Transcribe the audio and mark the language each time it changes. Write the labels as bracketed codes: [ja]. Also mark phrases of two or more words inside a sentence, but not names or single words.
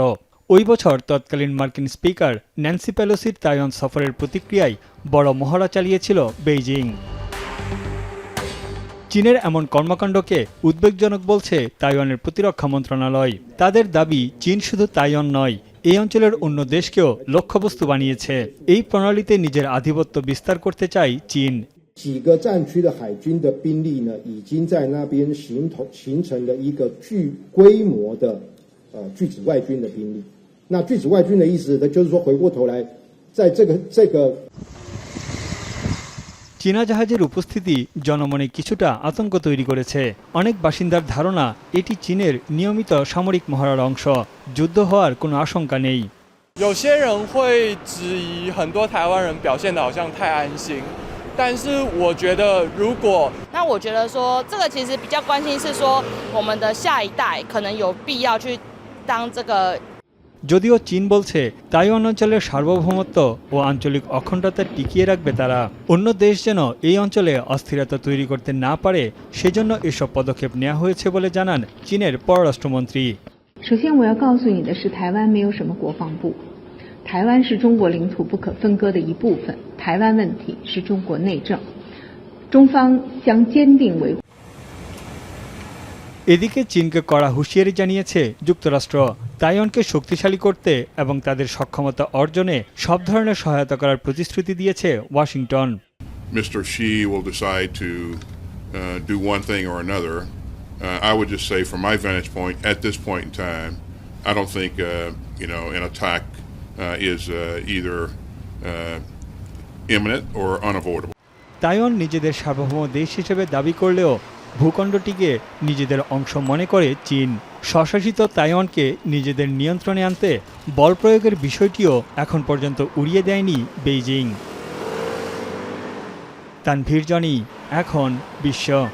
[bn] ওই বছর তৎকালীন মার্কিন স্পিকার ন্যান্সি পেলোসির তাইওয়ান সফরের প্রতিক্রিয়ায় বড় মহড়া চালিয়েছিল বেইজিং। চীনের এমন কর্মকাণ্ডকে উদ্বেগজনক বলছে তাইওয়ানের প্রতিরক্ষা মন্ত্রণালয়। তাদের দাবি, চীন শুধু তাইওয়ান নয়, এই অঞ্চলের অন্য দেশকেও লক্ষ্যবস্তু বানিয়েছে। এই প্রণালীতে নিজের আধিপত্য বিস্তার করতে চায় চীন। [zh] 几个战区的海军的兵力呢，已经在那边形成了一个具规模的拒止外军的兵力。那拒止外军的意思，就是说回过头来，在这个。 [bn] চীনা জাহাজের উপস্থিতি জনমনে কিছুটা আতঙ্ক তৈরি করেছে। অনেক বাসিন্দার ধারণা, এটি চীনের নিয়মিত সামরিক মহড়ার অংশ। যুদ্ধ হওয়ার কোনো আশঙ্কা নেই। [zh] 有些人会质疑很多台湾人表现得好像太安心，但是我觉得如果我觉得说这个其实比较关心是说我们的下一代可能有必要去当这个。 [bn] যদিও চীন বলছে তাইওয়ান অঞ্চলের সার্বভৌমত্ব ও আঞ্চলিক অখণ্ডতা টিকিয়ে রাখবে তারা। অন্য দেশ যেন এই অঞ্চলে অস্থিরতা তৈরি করতে না পারে, সেজন্য এসব পদক্ষেপ নেওয়া হয়েছে বলে জানান চীনের পররাষ্ট্রমন্ত্রী। [zh] 首先我要告诉你的是，台湾没有什么国防部，台湾是中国领土不可分割的一部分，台湾问题是中国内政，中方将坚定维护。 [bn] এদিকে চীনকে কড়া হুঁশিয়ারি জানিয়েছে যুক্তরাষ্ট্র। তাইওয়ানকে শক্তিশালী করতে এবং তাদের সক্ষমতা অর্জনে সব ধরনের সহায়তা করার প্রতিশ্রুতি দিয়েছে ওয়াশিংটন। [en] Mr. Xi will decide to do one thing or another. I would just say, from my vantage point, at this point in time, I don't think an attack is either imminent or unavoidable. [bn] তাইওয়ান নিজেদের সার্বভৌম দেশ হিসেবে দাবি করলেও ভূখণ্ডটিকে নিজেদের অংশ মনে করে চীন। স্বশাসিত তাইওয়ানকে নিজেদের নিয়ন্ত্রণে আনতে বল প্রয়োগের বিষয়টিও এখন পর্যন্ত উড়িয়ে দেয়নি বেইজিং। তানভীর জনি, এখন বিশ্ব।